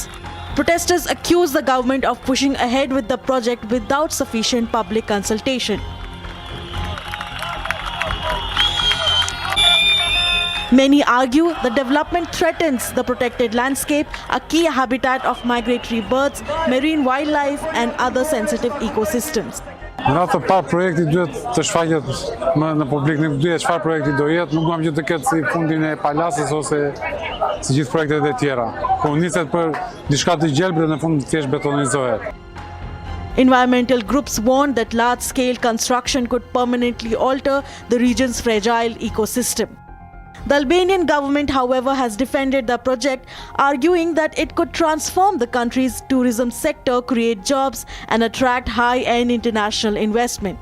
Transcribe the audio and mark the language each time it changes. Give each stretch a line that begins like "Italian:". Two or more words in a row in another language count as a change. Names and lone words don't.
English: Protesters accuse the government of pushing ahead with the project without sufficient public consultation. Many argue the development threatens the protected landscape, a key habitat of migratory birds, marine wildlife, and other sensitive ecosystems.
Albanian: Në atë pa projekti duhet të shfaqet në publik, nuk duhet çfarë projekti do jetë, nuk duam që të ketë si fundin e Palasës ose si gjithë projektet e tjera. Po niset për diçka të gjelbër dhe në fund thjesht betonizohet.
English: Environmental groups warn that large-scale construction could permanently alter the region's fragile ecosystem. The Albanian government, however, has defended the project, arguing that it could transform the country's tourism sector, create jobs, and attract high-end international investment.